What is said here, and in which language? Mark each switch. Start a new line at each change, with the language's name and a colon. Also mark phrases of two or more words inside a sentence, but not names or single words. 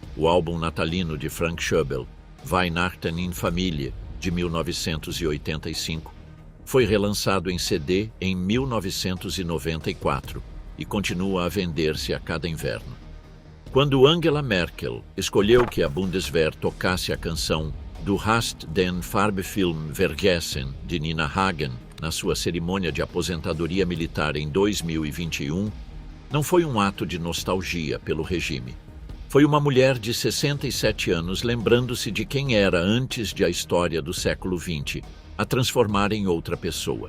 Portuguese: O álbum natalino de Frank Schöbel, Weihnachten in Familie, de 1985, foi relançado em CD em 1994 e continua a vender-se a cada inverno. Quando Angela Merkel escolheu que a Bundeswehr tocasse a canção Du hast den Farbefilm vergessen, de Nina Hagen, na sua cerimônia de aposentadoria militar em 2021, não foi um ato de nostalgia pelo regime. Foi uma mulher de 67 anos lembrando-se de quem era antes de a história do século XX a transformar em outra pessoa.